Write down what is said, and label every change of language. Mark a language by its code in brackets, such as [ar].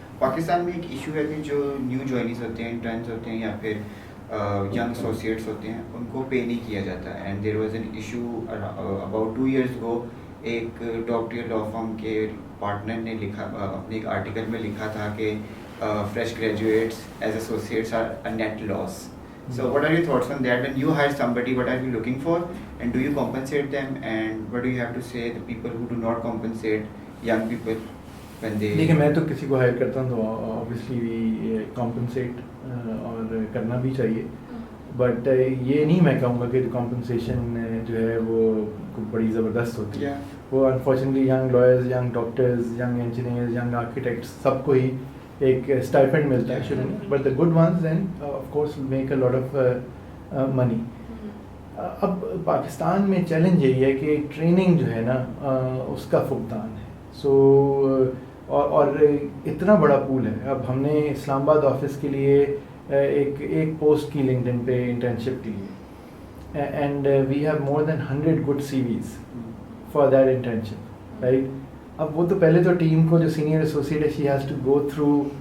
[ur] پاکستان میں ایک ایشو ہے کہ جو نیو جوائنیز ہوتے ہیں, انٹرنس ہوتے ہیں یا پھر ینگ ایسوسیٹس ہوتے ہیں, ان کو پے نہیں کیا جاتا. [en] And there was an issue about 2 years ago. [ur] ایک ٹاپ ٹیئر لا فرم کے پارٹنر نے لکھا اپنے ایک آرٹیکل میں لکھا تھا کہ [en] Fresh graduates as associates are a net loss. So what are your thoughts on that? When you hire somebody, what are you looking for? And do you compensate them? And what do you have to say the people who do not compensate young people when they... [ur] دیکھیں میں تو کسی کو higher کرتا ہوں تو [en] obviously compensate [ur] اور کرنا بھی چاہیے. بٹ یہ نہیں میں کہوں گا کہ کمپنسیشن جو ہے وہ بڑی زبردست ہوتی ہے. وہ unfortunately young lawyers, young doctors, young engineers, young architects سب کو ہی ایک اسٹائپنڈ ملتا ہے شروع میں. [en] But the good ones then of course make a lot of money. [ur] اب پاکستان میں چیلنج یہی ہے کہ ٹریننگ جو ہے نا اس کا فقدان ہے. سو اور اتنا بڑا پول ہے. اب ہم نے اسلام آباد آفس کے لیے ایک پوسٹ کی لنکڈن پہ انٹرنشپ کے لیے, [en] And we have more than 100 good CVs for that internship, right. [ur] اب وہ تو پہلے تو ٹیم کو جو سینئر ایسوسیٹ ہے [en] she has to go through